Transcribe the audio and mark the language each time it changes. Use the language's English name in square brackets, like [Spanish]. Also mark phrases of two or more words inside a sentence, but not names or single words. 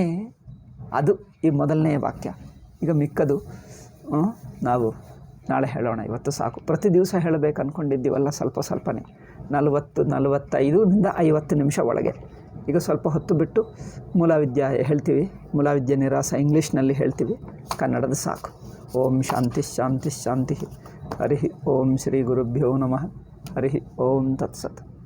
[Kannada] ಅದು ಈ ಮೊದಲನೆಯ ವಾಕ್ಯ. ಈಗ ಮಿಕ್ಕದು ನಾವು ನಾಳೆ ಹೇಳೋಣ, ಇವತ್ತು ಸಾಕು. ಪ್ರತಿ ದಿವಸ ಹೇಳಬೇಕು ಅಂದ್ಕೊಂಡಿದ್ದೀವಲ್ಲ, ಸ್ವಲ್ಪ ಸ್ವಲ್ಪನೇ, 40-45 ನಿಂದ 50 ನಿಮಿಷ ಒಳಗೆ ಈಗ ಸ್ವಲ್ಪ ಹೊತ್ತು ಬಿಟ್ಟು ಮೂಲವಿದ್ಯಾ ಹೇಳ್ತೀವಿ. ಮೂಲವಿದ್ಯೆ ನಿರಾಸ ಇಂಗ್ಲೀಷ್ನಲ್ಲಿ ಹೇಳ್ತೀವಿ, ಕನ್ನಡದ ಸಾಕು. [Sanskrit] ಓಂ ಶಾಂತಿ ಶಾಂತಿ ಶಾಂತಿ. ಹರಿ ಓಂ ಶ್ರೀ ಗುರುಭ್ಯೋ ನಮಃ. ಹರಿ ಓಂ ತತ್ಸತ್.